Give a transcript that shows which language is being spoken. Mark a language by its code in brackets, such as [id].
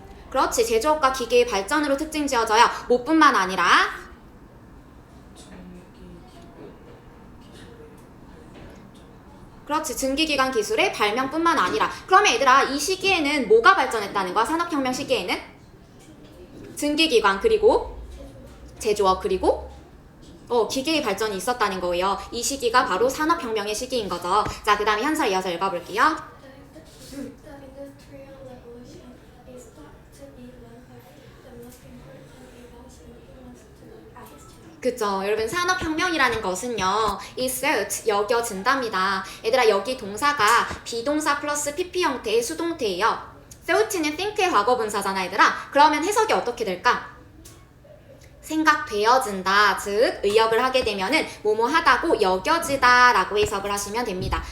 [ko] 그렇지, 제조업과 기계의 발전으로 특징 지어져요. 뭐뿐만 아니라 그렇지, 증기기관 기술의 발명뿐만 아니라. 그러면 얘들아 이 시기에는 뭐가 발전했다는 거야? 산업혁명 시기에는? 증기기관 그리고 제조업 그리고 기계의 발전이 있었다는 거예요. 이 시기가 바로 산업혁명의 시기인 거죠. 자, 그 다음에 현서 이어서 읽어볼게요. [en] The Industrial Revolution is thought to be one of the most important events in human history. [ko] 그쵸, 여러분 산업혁명이라는 것은요 [en] is thought, [ko] 여겨진답니다. 얘들아 여기 동사가 비동사 플러스 pp 형태의 수동태예요. thought는 think의 과거분사잖아 얘들아. 그러면 해석이 어떻게 될까? 생각되어진다, 즉 의역을 하게 되면은 뭐뭐하다고 여겨지다 라고 해석을 하시면 됩니다.